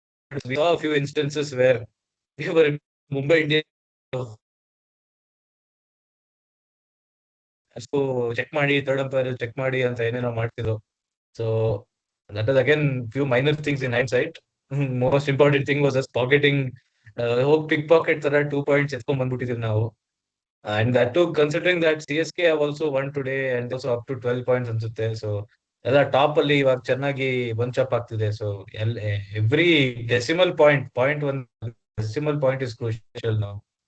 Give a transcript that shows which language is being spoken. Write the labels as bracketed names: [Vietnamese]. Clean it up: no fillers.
[English] We saw a few instances where we were in Mumbai Indians. [Kannada] So check ಮಾಡಿ, third umpire check ಮಾಡಿ ಅಂತ ಏನೇನೋ ಮಾಡ್ತಿದ್ರು. [English] So that is again few minor things in hindsight. Most important thing was just pocketing. [Kannada] ಹೋಗಿ ಪಿಕ್ packet ತರ 2 points ಎತ್ಕೊಂಡ್ ಬಂದ್ಬಿಟ್ಟಿದೀವಿ ನಾವು. [English] and that too considering that CSK have also won today and also up to 12 points [Kannada] ಅನ್ಸುತ್ತೆ. So ಎಲ್ಲ top ಅಲ್ಲಿ ಇವಾಗ ಚೆನ್ನಾಗಿ bunch up ಆಗ್ತಿದೆ. [English] So every decimal point one decimal point is crucial ನಾವು.